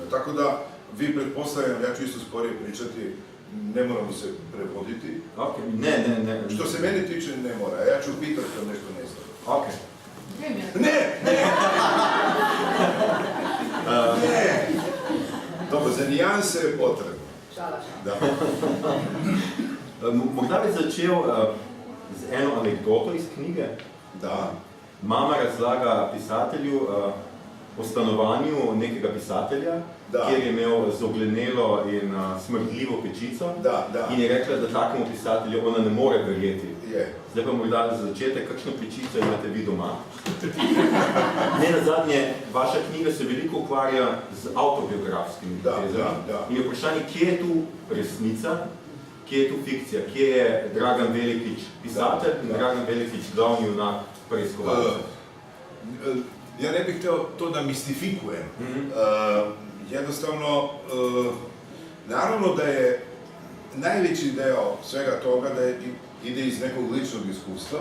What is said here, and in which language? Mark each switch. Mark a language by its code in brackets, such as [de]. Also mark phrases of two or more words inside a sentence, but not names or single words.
[hr] Tako da, vi pretpostavljam, ja ću isto sporije pričati, ne moramo se prevoditi. Ne. Što se mene tiče, ne mora. Ja ću pitati kad nešto ne znam. Ok. Ne! Ne! Dobro, za nijanse je potrebno. Da. [sl] Morda bi začel z eno anekdoto iz knjige. Da. Mama razlaga pisatelju o stanovanju nekega pisatelja, kjer je imel zoglenelo in smrdljivo pečico. In je rekla, da takemu pisatelju ona ne more verjeti. Zdaj pa morda za začetek, kakšno pečico imate vi doma? Ne nazadnje, vaša knjiga se veliko ukvarja z avtobiografskimi tezami. In je vprašanje, kje je tu resnica, kje je tu fikcija, kje je Dragan Velikić pisatelj in Dragan Velikić glavni junak preiskovalca. [sr] Ja ne bih hteo to da mistifikujem. Jednostavno, naravno da je najveći deo svega toga da ide iz nekog ličnog iskustva.